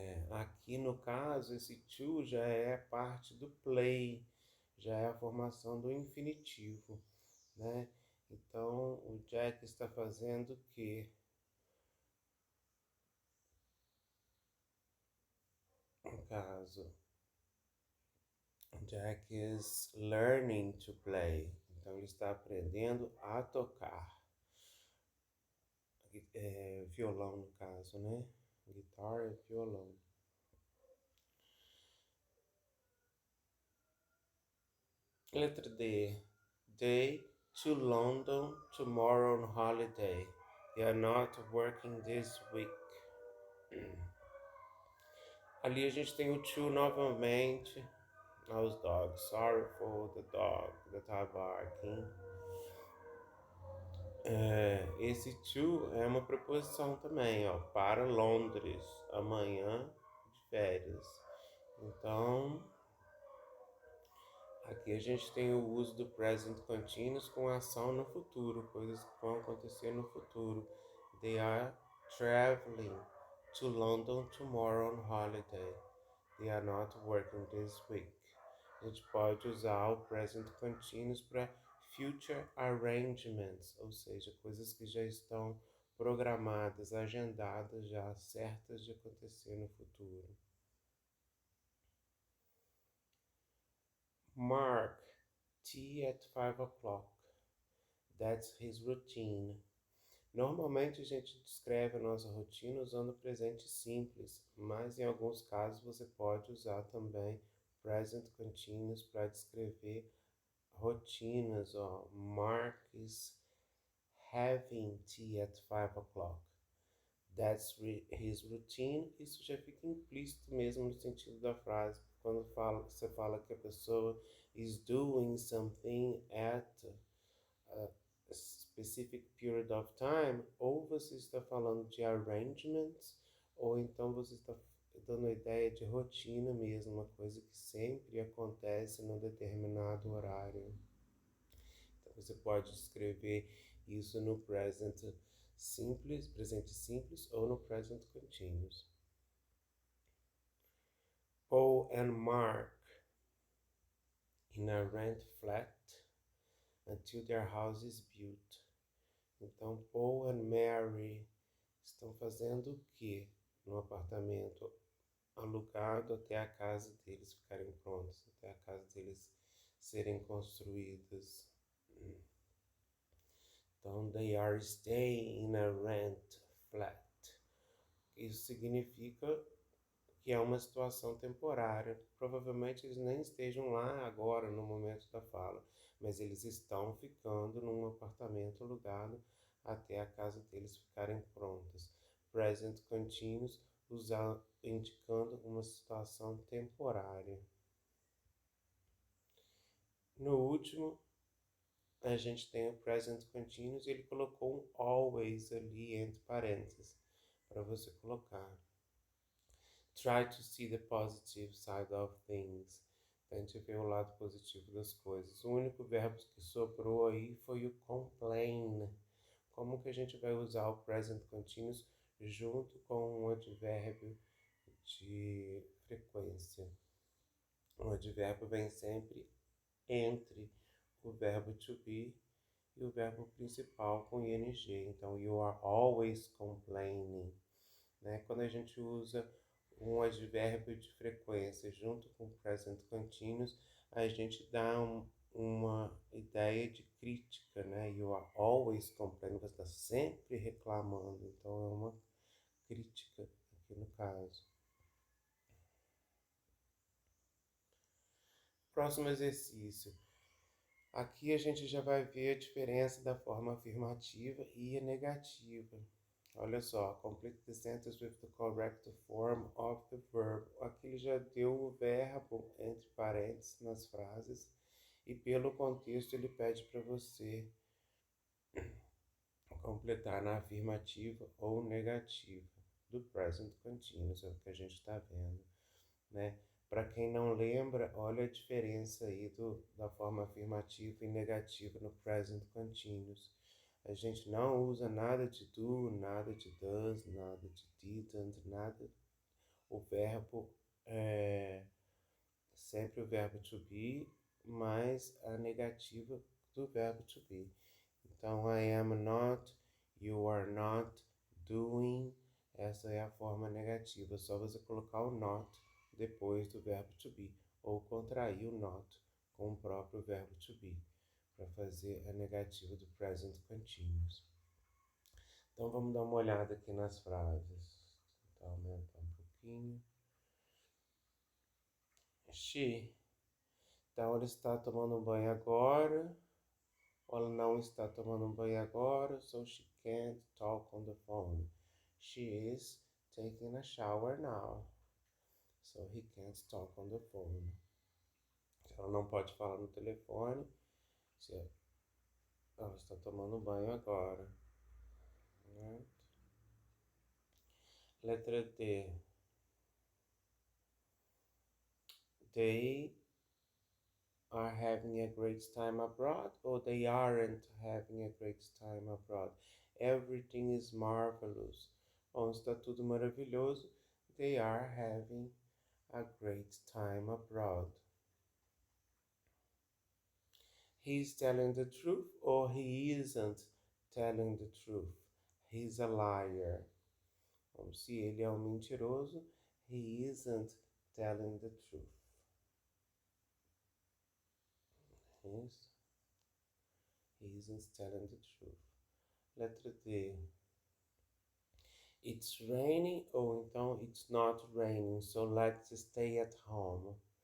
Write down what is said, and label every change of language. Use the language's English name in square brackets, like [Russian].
[Portuguese] Aqui no caso, esse to já é parte do play, já é a formação do infinitivo, né? Então, o Jack está fazendo o quê? No caso, [English] Jack is learning to play. [Portuguese] Então, ele está aprendendo a tocar. Violão, no caso, né? Guitar e violão. Letra D. [English] Day to London tomorrow on holiday. They are not working this week. [Portuguese] Ali a gente tem o to novamente. Aos dogs. [English] Sorry for the dog that are barking. [Portuguese] Esse to é uma preposição também, ó. Para Londres. Amanhã de férias. Então, aqui a gente tem o uso do present continuous com ação no futuro, coisas que vão acontecer no futuro. [English] They are traveling to London tomorrow on holiday. They are not working this week. [Portuguese] A gente pode usar o present continuous para future arrangements, ou seja, coisas que já estão programadas, agendadas, já certas de acontecer no futuro. [English] Mark, tea at 5 o'clock. That's his routine. [Portuguese] Normalmente a gente descreve a nossa rotina usando o presente simples, mas em alguns casos você pode usar também present continuous para descrever rotinas. Ó. [English] Mark is having tea at 5 o'clock. That's his routine. [Portuguese] Isso já fica implícito mesmo no sentido da frase. Quando você fala que a pessoa [English] is doing something at a specific period of time, [Portuguese] ou você está falando de arrangements, ou então você está dando a ideia de rotina mesmo, uma coisa que sempre acontece num determinado horário. Então você pode escrever isso no presente simples ou no present continuous. [English] Paul and Mark in a rent flat until their house is built. [Portuguese] Então, Paul and Mary estão fazendo o quê no apartamento alugado até a casa deles ficarem prontos, até a casa deles serem construídas. Então, [English] they are staying in a rent flat. [Portuguese] Isso significa que é uma situação temporária. Provavelmente eles nem estejam lá agora, no momento da fala, mas eles estão ficando num apartamento alugado até a casa deles ficarem prontas. Present continuous, indicando uma situação temporária. No último, a gente tem o present continuous e ele colocou um always ali entre parênteses para você colocar. [English] Try to see the positive side of things. [Portuguese] Tente ver o lado positivo das coisas. O único verbo que sobrou aí foi o complain. Como que a gente vai usar o present continuous junto com um advérbio de frequência? O advérbio vem sempre entre o verbo to be e o verbo principal com ing. Então, [English] you are always complaining. [Portuguese] Né? Quando a gente usa um advérbio de frequência junto com present continuous, a gente dá uma ideia de crítica, né? [English] You are always complaining, [Portuguese] você está sempre reclamando. Então é uma crítica aqui no caso. Próximo exercício. Aqui a gente já vai ver a diferença da forma afirmativa e negativa. Olha só, [English] complete the sentence with the correct form of the verb. [Portuguese] Aqui ele já deu o verbo entre parênteses nas frases e pelo contexto ele pede para você completar na afirmativa ou negativa do present continuous, é o que a gente está vendo, né? Para quem não lembra, olha a diferença aí da forma afirmativa e negativa no present continuous. A gente não usa nada de do, nada de does, nada de didn't, nada. O verbo é sempre o verbo to be mais a negativa do verbo to be. Então, [English] I am not, you are not doing. [Portuguese] Essa é a forma negativa. É só você colocar o not depois do verbo to be. Ou contrair o not com o próprio verbo to be. Para fazer a negativa do present continuous. Então, vamos dar uma olhada aqui nas frases. Vou aumentar um pouquinho. She. Então, ela está tomando banho agora. Ela não está tomando banho agora, [English] so she can't talk on the phone. She is taking a shower now, so he can't talk on the phone. [Portuguese] Ela não pode falar no telefone, se ela está tomando banho agora. [English] Right? [Portuguese] Letra D. [English] They are having a great time abroad, or they aren't having a great time abroad. Everything is marvelous. [Portuguese] Bom, está tudo maravilhoso. [English] They are having a great time abroad. He's telling the truth, or he isn't telling the truth. He's a liar. [Portuguese] Bom, se ele é um mentiroso, [English] he isn't telling the truth. Yes. He isn't telling the truth. Letra D. It's raining, [Portuguese] ou então [English] it's not raining, so let's stay at home.